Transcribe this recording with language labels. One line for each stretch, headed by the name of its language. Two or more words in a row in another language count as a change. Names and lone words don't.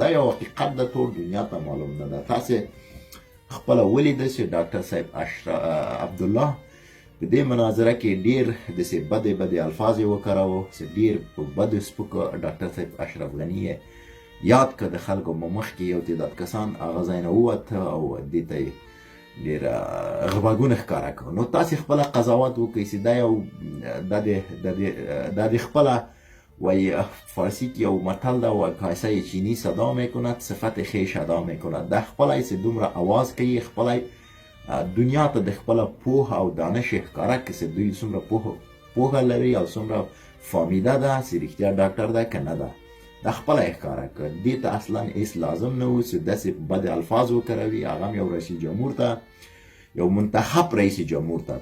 Pashto: دا یو حقیقت ده، ټول دنیا ته معلوم نه ده. تاسې خپله ولیده چې ډاکټر صاحب عبدالله په دې مناظره کې ډېر داسې بدې الفاظ یې وکاروه چې ډېر په بدو سپکو ډاکټر صاحب اشرف غني یې یاد کړ. د خلکو مخکې یو تعداد کسان هغه ځای نه ووته او دې ته یې ډېر غبرګون ښکاره کړ. نو تاسې خپله قضاوت وکړئ چې دا یو دا د خپله وایي فارسی کې یو متل ده،
Persian: و کاسه چینی صدا میکند صفت خویش ادا میکند.
Pashto: دا خپله چې دومره آواز کوي، خپله دنیا ته د خپله پوهه او دانش ښکاره کړي چې دوی څومره پوهه لري او څومره فامیده ده چې رښتیا ډاکټر ده که نه ده. دا خپله یې ښکاره کړ. دې ته اصلا هېڅ لازم نه و چې داسې بد الفاظ وکاروي، هغه هم یو رئیس جمهور ته، یو منتخب رئیس جمهور ته.